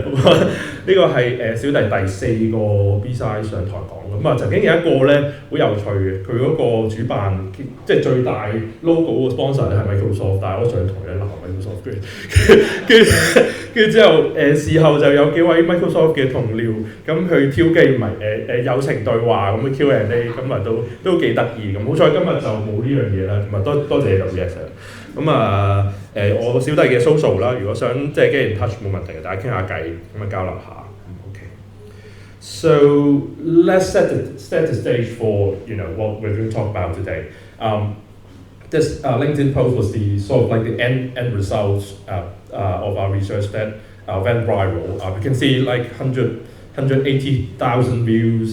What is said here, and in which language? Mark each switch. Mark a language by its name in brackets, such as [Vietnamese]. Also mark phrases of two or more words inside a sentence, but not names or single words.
[Cantonese] 呢個係小弟第4個 B-side 上台講，咁曾經有一個咧好有趣嘅，佢嗰個主辦即係最大 logo 個 sponsor 咧係 Microsoft， 但係我上台咧鬧 Microsoft 跟住之後事後就有幾位 Microsoft 嘅同僚咁去挑機，唔係友情對話咁嘅 Q&A， 咁都幾得意咁。好彩今日就冇呢樣嘢啦，咁多謝你留意啊。咁我小弟嘅 social 啦，如果想即係 [English] get in touch [Cantonese] 冇問題嘅，大家傾下偈咁交流下。OK。 [English] So let's set the stage for what we're going to talk about today. This LinkedIn post was the sort of like the end results of our research that went viral. We can see like 180,000 views.